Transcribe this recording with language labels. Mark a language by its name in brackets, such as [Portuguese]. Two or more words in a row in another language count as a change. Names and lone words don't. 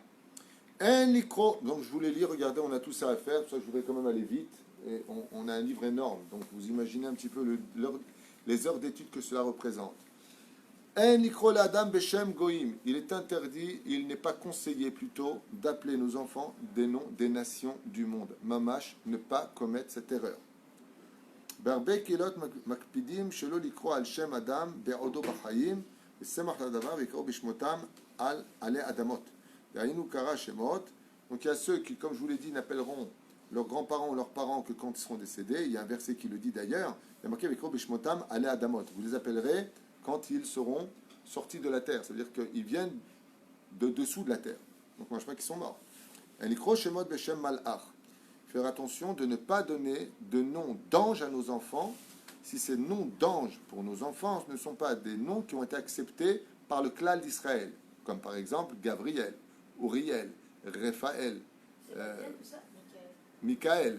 [Hebrew] אין לקרוא, [French] donc je vous les lis, regardez, on a tout ça à faire, pour ça je voudrais quand même aller vite, et on a un livre énorme, donc vous imaginez un petit peu les heures d'études que cela représente. [Hebrew] אין לקרוא לאדם בשם גויים, [French] il est interdit, il n'est pas conseillé plutôt d'appeler nos enfants des noms des nations du monde. Mamash, ne pas commettre cette erreur. [Hebrew] בהרבה קהילות מקפידים שלא לקרוא על שם אדם בעודו בחיים, ושמח לדבר ויקראו בשמותם עלי אדמות. דהיינו קרא שמות. [French] Donc il y a ceux qui, comme je vous l'ai dit, n'appelleront leurs grands-parents ou leurs parents que quand ils seront décédés. Il y a un verset qui le dit d'ailleurs. Il y a marqué [Hebrew] ויקראו בשמותם עלי אדמות. [French] Vous les appellerez quand ils seront sortis de la terre. Ça veut dire qu'ils viennent de dessous de la terre. Donc moi je crois qu'ils sont morts. [Hebrew] ויקראו שמות בשם מלאך. [French] Faire attention de ne pas donner de noms d'anges à nos enfants si ces noms d'anges pour nos enfants ne sont pas des noms qui ont été acceptés par le clan d'Israël, comme par exemple Gabriel, Uriel, Raphaël, Michael.